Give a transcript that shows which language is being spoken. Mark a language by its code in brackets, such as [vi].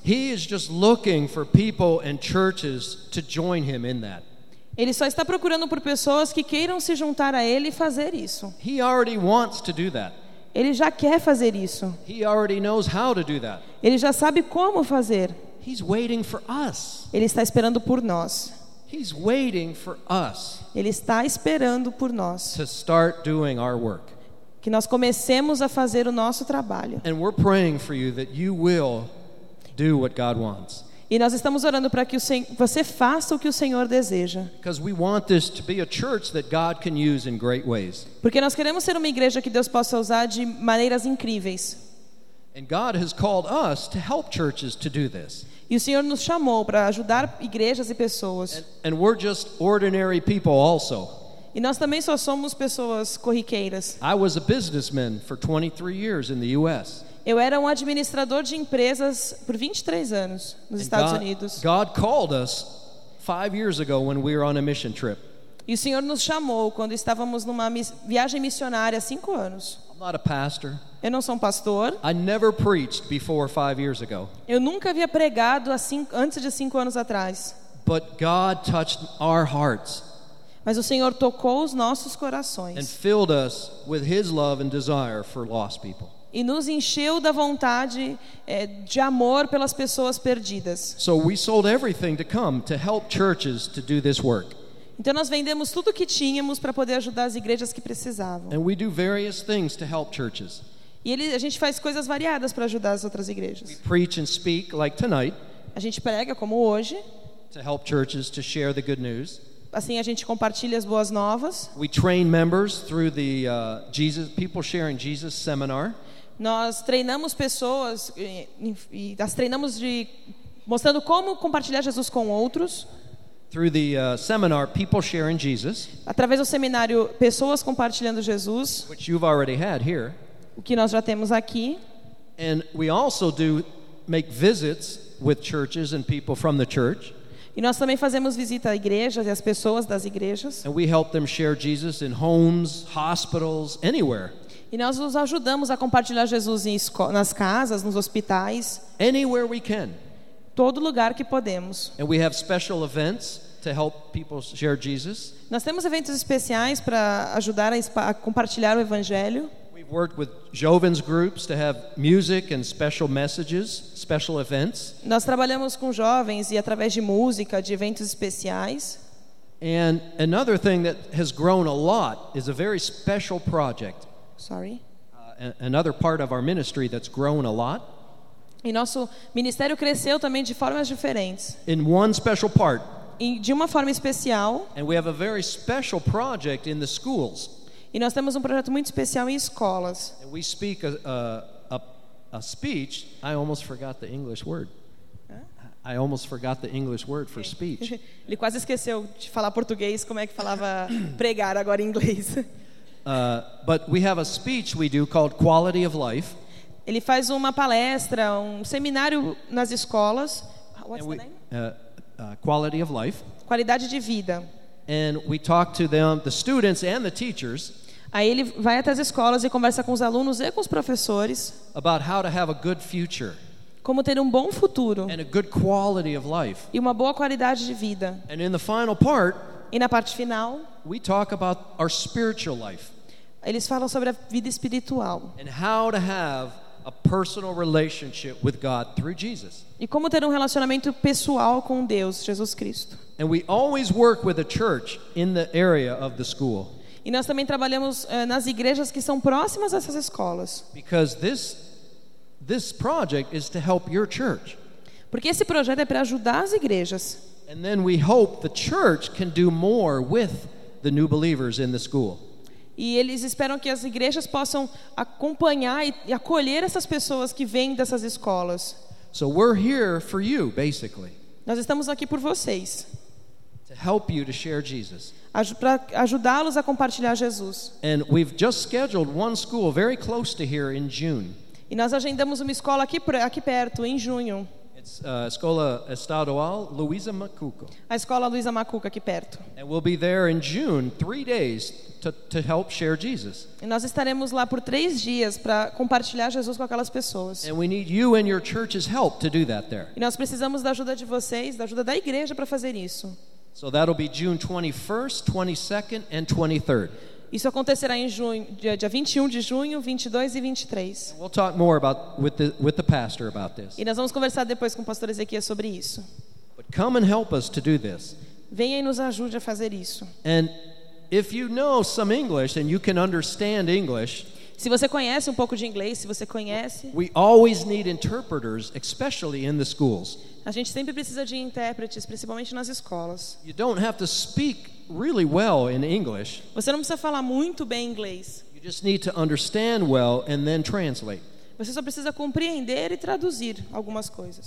[en] He is just looking for people and churches to join him in that. [pt] Ele só está procurando por pessoas que queiram se juntar a ele e fazer isso. [en] He already wants to do that. [pt] Ele já quer fazer isso. [en] He already knows how to do that. [pt] Ele já sabe como fazer. [en] He's waiting for us. [pt] Ele está esperando por nós. [en] He's waiting for us. [pt] Ele está esperando por nós. [en] To start doing our work. [pt] Que nós comecemos a fazer o nosso trabalho. [en] And we're praying for you that you will do what God wants. [pt] E nós estamos orando para que você faça o que o Senhor deseja. [en] Because we want this to be a church that God can use in great ways. [pt] Porque nós queremos ser uma igreja que Deus possa usar de maneiras incríveis. [en] And God has called us to help churches to do this. [pt] E o Senhor nos chamou para ajudar igrejas e pessoas. [en] And we're just ordinary people also. [pt] E nós também só somos pessoas corriqueiras. [en] I was a businessman for 23 years in the US. [pt] Eu era um administrador de empresas por 23 anos nos Estados Unidos. [en] God called us 5 years ago when we were on a mission trip. [pt] E o Senhor nos chamou quando estávamos numa viagem missionária há 5 anos. [en] I'm not a pastor. [pt] Eu não sou um pastor. [en] I never preached before 5 years ago. [pt] Eu nunca havia pregado antes de 5 anos atrás. [en] But God touched our hearts. [pt] Mas o Senhor tocou os nossos corações. [en] And filled us with his love and desire for lost people. [pt] E nos encheu da vontade de amor pelas pessoas perdidas. [en] So we sold everything to come to help churches to do this work. [pt] Então nós vendemos tudo o que tínhamos para poder ajudar as igrejas que precisavam. [en] And we do various things to help churches. [pt] E a gente faz coisas variadas para ajudar as outras igrejas. [en] We preach and speak like tonight. [pt] A gente prega como hoje. [en] To help churches to share the good news. [pt] Assim a gente compartilha as boas novas. [en] We train members through the Jesus People Sharing Jesus seminar. [pt] Nós treinamos pessoas e as treinamos de mostrando como compartilhar Jesus com outros. [en] Through the seminar, people sharing Jesus. [pt] Através do seminário, pessoas compartilhando Jesus. [en] Which you've already had here. [pt] O que nós já temos aqui. [en] And we also do make visits with churches and people from the church. [pt] E nós também fazemos visita a igrejas e as pessoas das igrejas. [en] And we help them share Jesus in homes, hospitals, anywhere. [pt] E nós os ajudamos a compartilhar Jesus nas casas, nos hospitais. [en] Anywhere we can. [pt] Todo lugar que podemos. [en] And we have special events to help people share Jesus. [pt] Nós temos eventos especiais para ajudar a compartilhar o evangelho. [en] We've worked with jovens groups to have music and special messages, special events. [pt] Nós trabalhamos com jovens e através de música, de eventos especiais. [en] And another thing that has grown a lot is a very special project. Sorry. Another part of our ministry that's grown a lot. [pt] E nosso ministério cresceu também de formas diferentes. [en] In one special part. [pt] De uma forma especial. [en] And we have a very special project in the schools. [pt] E nós temos projeto muito especial em escolas. [en] And we speak a speech. I almost forgot the English word. Huh? I almost forgot the English word for speech. [pt] Ele quase esqueceu de falar português, como é que falava pregar agora em inglês. [en] But we have a speech we do called Quality of Life. [pt] Ele faz uma palestra, um seminário nas escolas. [en] What's the name? Quality of Life. [pt] Qualidade de vida. [en] And we talk to them, the students and the teachers. [pt] Aí ele vai até as escolas e conversa com os alunos e com os professores. [en] About how to have a good future. [pt] Como ter bom futuro. [en] And a good quality of life. [pt] E uma boa qualidade de vida. [en] And in the final part. [pt] E na parte final. [en] We talk about our spiritual life. [pt] Eles falam sobre a vida espiritual. [en] And how to have a personal relationship with God through Jesus. [pt] E como ter relacionamento pessoal com Deus, Jesus Cristo. [en] And we always work with a church in the area of the school. [pt] E nós também trabalhamos nas igrejas que são próximas a essas escolas. [en] Because this project is to help your church. [pt] Porque esse projeto é para ajudar as igrejas. [en] And then we hope the church can do more with the new believers in the school. [pt] E eles esperam que as igrejas possam acompanhar e acolher essas pessoas que vêm dessas escolas. [en] So we're here for you, basically. [pt] Nós estamos aqui por vocês. [en] To help you to share Jesus. [pt] Para ajudá-los a compartilhar Jesus. [en] And we've just scheduled one school very close to here in June. [pt] E nós agendamos uma escola aqui perto, em junho. [en] It's Escola Estadual Luisa Macuco. [pt] A Escola Luisa Macuco aqui perto. [en] And we'll be there in June, 3 days, to help share Jesus. [pt] E nós estaremos lá por 3 dias para compartilhar Jesus com aquelas pessoas. [en] And we need you and your church's help to do that there. [pt] E nós precisamos da ajuda de vocês, da ajuda da igreja para fazer isso. [en] So that'll be June 21st, 22nd, and 23rd. [pt] Isso acontecerá em junho, dia 21 de junho, 22 e 23. [en] And we'll talk more about with the pastor about this. [pt] E nós vamos conversar depois com o pastor Ezequias sobre isso. [en] But come and help us to do this. [pt] Venha e nos ajude a fazer isso. [en] And if you know some English and you can understand English. [pt] Se você conhece pouco de inglês, se você conhece. [en] We always need interpreters, especially in the schools. [pt] A gente sempre precisa de intérpretes, principalmente nas escolas. [en] You don't have to speak really well in English. [pt] Você não precisa falar muito bem inglês. [en] You just need to understand well and then translate. [pt] Você só precisa compreender e traduzir algumas coisas.